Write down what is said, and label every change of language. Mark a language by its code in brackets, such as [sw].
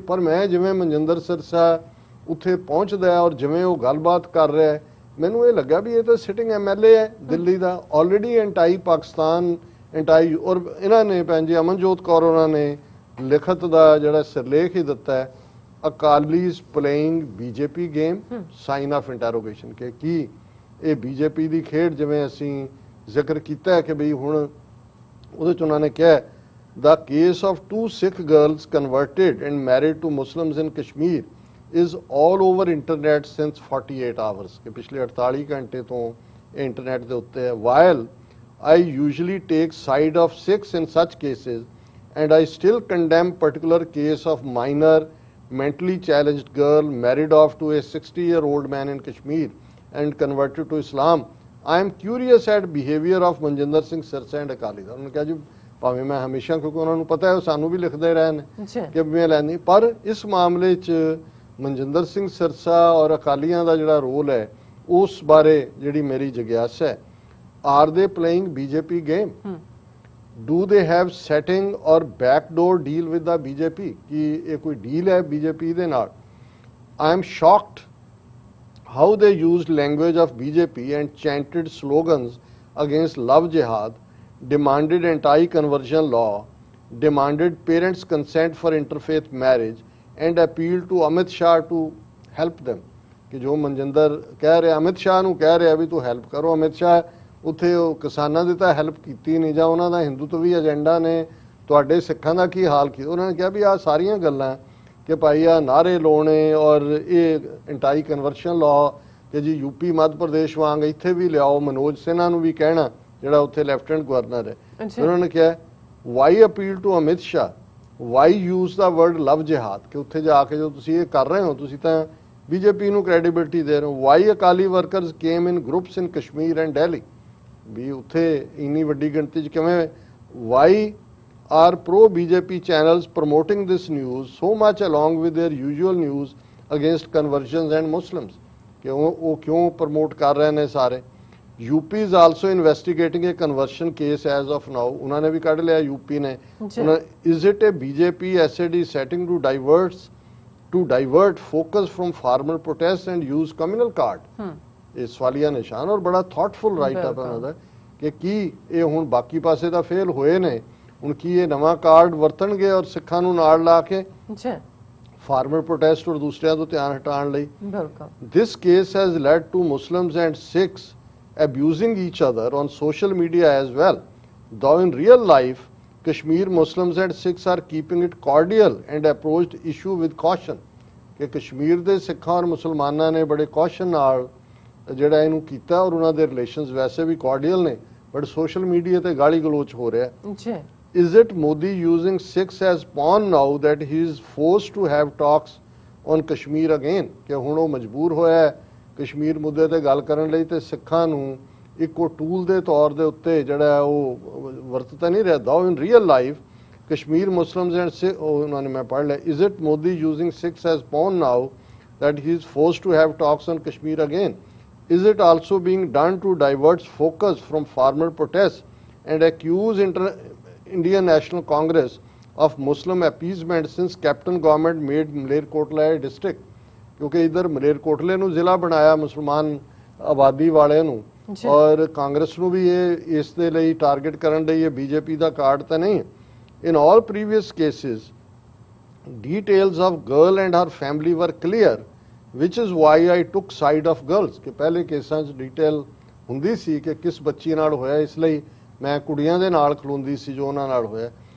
[pa] ਪਰ ਮੈਂ ਜਿਵੇਂ ਮਨਜਿੰਦਰ ਸਿਰਸਾ ਉੱਥੇ ਪਹੁੰਚਦਾ ਔਰ ਜਿਵੇਂ ਉਹ ਗੱਲਬਾਤ ਕਰ ਰਿਹਾ, ਮੈਨੂੰ ਇਹ ਲੱਗਾ ਵੀ ਇਹ ਤਾਂ ਸਿਟਿੰਗ MLA ਹੈ ਦਿੱਲੀ ਦਾ, ਆਲਰੇਡੀ ਐਂਟਾਈ ਪਾਕਿਸਤਾਨ, ਐਂਟਾਈ, ਔਰ ਇਹਨਾਂ ਨੇ ਭੈਣ ਜੀ ਅਮਨਜੋਤ ਕੌਰ ਉਹਨਾਂ ਨੇ ਲਿਖਤ ਦਾ ਜਿਹੜਾ ਸਿਰਲੇਖ ਹੀ ਦਿੱਤਾ ਹੈ, [en] Akalis playing BJP game [pa] sign of interrogation, ਕਿ ਕੀ ਇਹ BJP ਦੀ ਖੇਡ, ਜਿਵੇਂ ਅਸੀਂ ਜ਼ਿਕਰ ਕੀਤਾ ਹੈ ਕਿ ਬਈ ਹੁਣ ਉਹਦੇ 'ਚ ਉਹਨਾਂ ਨੇ ਕਿਹਾ [en] the case of 2 Sikh girls converted and married to Muslims in Kashmir is all over internet since 48 hours, [pa] ਕਿ ਪਿਛਲੇ 48 ਘੰਟੇ ਤੋਂ ਇੰਟਰਨੈਟ ਦੇ ਉੱਤੇ ਹੈ। [en] while I usually take side of Sikhs in such cases and I still condemn particular case of minor mentally challenged girl married off to a 60-year-old man in Kashmir and converted to Islam, I am curious at behavior of Manjinder Singh Sirsa and Akali Dal। [pa] ਉਹਨੇ ਕਿਹਾ ਜੀ ਭਾਵੇਂ ਮੈਂ ਹਮੇਸ਼ਾ, ਕਿਉਂਕਿ ਉਹਨਾਂ ਨੂੰ ਪਤਾ ਹੈ ਉਹ ਸਾਨੂੰ ਵੀ ਲਿਖਦੇ ਰਹੇ ਨੇ ਕਿ ਮੈਂ ਲੈਂਦੀ, ਪਰ ਇਸ ਮਾਮਲੇ 'ਚ ਮਨਜਿੰਦਰ ਸਿੰਘ ਸਿਰਸਾ ਔਰ ਅਕਾਲੀਆਂ ਦਾ ਜਿਹੜਾ ਰੋਲ ਹੈ ਉਸ ਬਾਰੇ ਜਿਹੜੀ ਮੇਰੀ ਜਿਗਿਆਸਾ ਹੈ। [en] are they playing BJP game, do they have setting or backdoor deal with the BJP, [pa] ਕਿ ਇਹ ਕੋਈ ਡੀਲ ਹੈ BJP ਦੇ ਨਾਲ। [en] I am shocked how they used language of BJP and chanted slogans against love jihad, demanded anti-conversion law, demanded parents' consent for interfaith marriage and appealed to Amit Shah to help them। [pa] ਕਿ ਜੋ ਮਨਜਿੰਦਰ ਕਹਿ ਰਿਹਾ, ਅਮਿਤ ਸ਼ਾਹ ਨੂੰ ਕਹਿ ਰਿਹਾ ਵੀ ਤੂੰ help ਕਰੋ। ਅਮਿਤ ਸ਼ਾਹ ਉੱਥੇ ਉਹ ਕਿਸਾਨਾਂ ਦੀ ਤਾਂ ਹੈਲਪ ਕੀਤੀ ਨਹੀਂ, ਜਾਂ ਉਹਨਾਂ ਦਾ ਹਿੰਦੂਤਵੀ ਏਜੰਡਾ ਨੇ ਤੁਹਾਡੇ ਸਿੱਖਾਂ ਦਾ ਕੀ ਹਾਲ ਕੀਤਾ। ਉਹਨਾਂ ਨੇ ਕਿਹਾ ਵੀ ਆਹ ਸਾਰੀਆਂ ਗੱਲਾਂ ਕਿ ਭਾਈ ਆ ਨਾਰੇ ਲਾਉਣੇ ਔਰ ਇਹ ਐਂਟਾਈ ਕਨਵਰਸ਼ਨ ਲਾਅ ਕਿ ਜੀ UP ਮੱਧ ਪ੍ਰਦੇਸ਼ ਵਾਂਗ ਇੱਥੇ ਵੀ ਲਿਆਓ, ਮਨੋਜ ਸਿਨਹਾ ਨੂੰ ਵੀ ਕਹਿਣਾ ਜਿਹੜਾ ਉੱਥੇ ਲੈਫਟੀਨੈਂਟ ਗਵਰਨਰ ਹੈ। ਉਹਨਾਂ ਨੇ ਕਿਹਾ [en] why appeal to Amit Shah, why use the word love jihad, [pa] ਕਿ ਉੱਥੇ ਜਾ ਕੇ ਜੋ ਤੁਸੀਂ ਇਹ ਕਰ ਰਹੇ ਹੋ ਤੁਸੀਂ ਤਾਂ BJP ਨੂੰ ਕ੍ਰੈਡੀਬਿਲਿਟੀ ਦੇ ਰਹੇ ਹੋ। [en] why Akali workers came in groups in Kashmir and Delhi, [pa] ਵੀ ਉੱਥੇ ਇੰਨੀ ਵੱਡੀ ਗਿਣਤੀ 'ਚ ਕਿਵੇਂ। [en] why are pro-BJP channels promoting this news so much along with their usual news against conversions and Muslims, [hi] कि वो क्यों promote कर रहे हैं सारे। [en] UP is also investigating a conversion case as of now, [hi] उन्होंने भी कढ़ लिया UP ने। [en] Is it a BJP SAD setting to divert focus from farmer protests and use communal card? [hi] ये सवालिया निशान और बड़ा thoughtful write up है उन्होंने [pa] कि की ये हुन बाकी पासे दा फेल होए ने, ਹੁਣ ਕੀ ਇਹ ਨਵਾਂ ਕਾਰਡ ਵਰਤਣਗੇ ਔਰ ਸਿੱਖਾਂ ਨੂੰ ਨਾਲ ਲਾ ਕੇ ਫਾਰਮਰ ਪ੍ਰੋਟੈਸਟ ਔਰ ਦੂਸਰਿਆਂ ਤੋਂ ਧਿਆਨ ਹਟਾਉਣ ਲਈ। [en] this case has led to Muslims and Sikhs abusing each other on social media as well, though in real life Kashmir Muslims and Sikhs are keeping it cordial and approached issue with caution, [pa] ਕਿ ਕਸ਼ਮੀਰ ਦੇ ਸਿੱਖਾਂ ਔਰ ਮੁਸਲਮਾਨਾਂ ਨੇ ਬੜੇ caution ਨਾਲ ਜਿਹੜਾ ਇਹਨੂੰ ਕੀਤਾ ਔਰ ਉਹਨਾਂ ਦੇ ਰਿਲੇਸ਼ਨਸ ਵੈਸੇ ਵੀ cordial ਨੇ, ਬਟ ਸੋਸ਼ਲ ਮੀਡੀਆ ਤੇ ਗਾਲੀ ਗਲੋਚ ਹੋ ਰਿਹਾ। [en] Is it Modi using Sikhs as pawn now that he is forced to have talks on Kashmir again, [pa] ਕਿ ਹੁਣ ਉਹ ਮਜਬੂਰ ਹੋਇਆ ਹੈ ਕਸ਼ਮੀਰ ਮੁੱਦੇ ਤੇ ਗੱਲ ਕਰਨ ਲਈ ਤੇ ਸਿੱਖਾਂ ਨੂੰ ਇੱਕੋ ਟੂਲ ਦੇ ਤੌਰ ਦੇ ਉੱਤੇ ਜਿਹੜਾ ਉਹ ਵਰਤਦਾ ਨਹੀਂ ਰਿਹਾ। [en] In real life Kashmir Muslims and Sikhs, [pa] ਉਹਨਾਂ ਨੇ ਮੈਂ ਪੜ੍ਹ ਲਿਆ, [en] is it Modi using Sikhs as pawn now that he is forced to have talks on Kashmir again? Is it also being done to divert focus from farmer protests and accuse Indian National Congress of Muslim appeasement since Captain Government made Malerkotla a district? [hi] क्योंकि इधर मलेरकोटले [pa] ਨੂੰ ਜ਼ਿਲ੍ਹਾ ਬਣਾਇਆ ਮੁਸਲਮਾਨ ਆਬਾਦੀ ਵਾਲਿਆਂ ਨੂੰ, ਔਰ ਕਾਂਗਰਸ ਨੂੰ ਵੀ ਇਹ ਇਸ ਦੇ ਲਈ ਟਾਰਗੇਟ ਕਰਨ ਲਈ ਇਹ BJP ਦਾ ਕਾਰਡ ਤਾਂ ਨਹੀਂ। [en] In all previous cases details of girl and her family were clear, which is why I took side of girls, [pa] ਕਿ ਪਹਿਲੇ ਕੇਸਾਂ 'ਚ ਡਿਟੇਲ ਹੁੰਦੀ ਸੀ ਕਿ ਕਿਸ ਬੱਚੀ ਨਾਲ ਹੋਇਆ, ਇਸ ਲਈ ਮੈਂ ਕੁੜੀਆਂ ਦੇ ਨਾਲ ਖਲੋਂਦੀ ਸੀ ਜੋ ਉਹਨਾਂ ਨਾਲ ਹੋਇਆ।